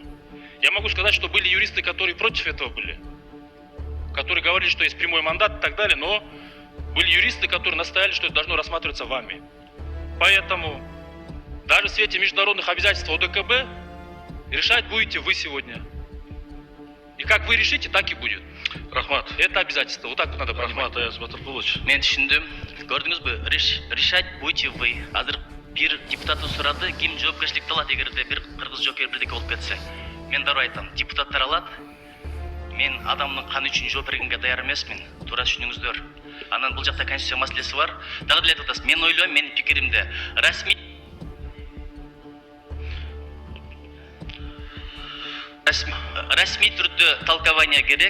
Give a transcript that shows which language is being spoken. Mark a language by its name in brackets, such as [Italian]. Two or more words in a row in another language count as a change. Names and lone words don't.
[Russian] Я могу сказать, что были юристы, которые против этого были, которые говорили, что есть прямой мандат и так далее, но были юристы, которые настояли, что это должно рассматриваться вами. Поэтому даже в свете международных обязательств ОДКБ решать будете вы сегодня. И как вы решите, так и будет. Рахмат. Это обязательство. Вот так надо понимать. Рахмат Аяз Батыркулович. [Kyrgyz] Мен түшүндүм. Көрдүңүзбү? [Russian] Решать будете вы. [Kyrgyz] Азыр бир депутаттын сурады, ким жоопкерчиликти алат эгерде бир кыргыз жокер бирдеке болуп кетсе. Мен дароо айтам, депутаттар алат. Мен адамдын каны үчүн жооп бергенге даяр эмесмин. Туура түшүнүңүздөр. Анан бул жакта конституция маселеси бар. Дагы деле айтып атасыз. Мен ойлойм, менин пикиримде расмий Расмий түрдө толкование керек.